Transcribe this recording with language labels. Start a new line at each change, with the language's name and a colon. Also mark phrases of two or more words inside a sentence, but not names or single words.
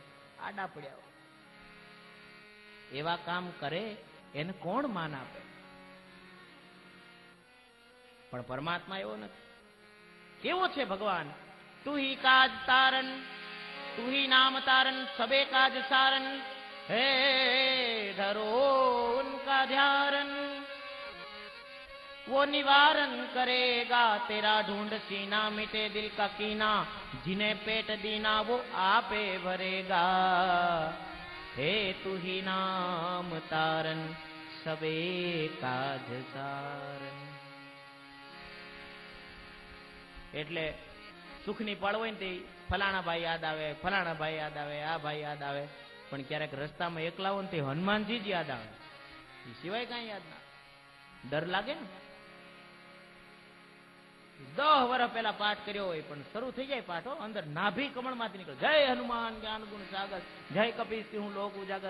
Gujarati: આડા પડ્યા હોય એવા કામ કરે એને કોણ માન આપે? પણ પરમાત્મા એવો નથી. કેવો છે ભગવાન?
Hindi: तू ही काज तारन, तू ही नाम तारन, सबे काज सारन, हे धरो उनका ध्यारन, वो निवारण करेगा तेरा ढूंढ सीना, मिटे दिल का कीना, जिन्हें पेट दीना वो आपे भरेगा, हे तू ही नाम तारन, सबे काज सारन.
Gujarati: એટલે સુખની પળ હોય ને તે ફલાણા ભાઈ યાદ આવે, ફલાણા ભાઈ યાદ આવે, આ ભાઈ યાદ આવે, પણ ક્યારેક રસ્તામાં એકલા હોય ને તે હનુમાનજી જ યાદ આવે, એ સિવાય કાંઈ યાદ ના. ડર લાગે ને. 10 વર્ષ પહેલા પાઠ કર્યો હોય પણ શરૂ થઈ જાય પાઠો, અંદર નાભી કમળમાંથી નીકળે,
Hindi: जय हनुमान ज्ञान गुण सागर, जय कपीश हूं लोक उजागर.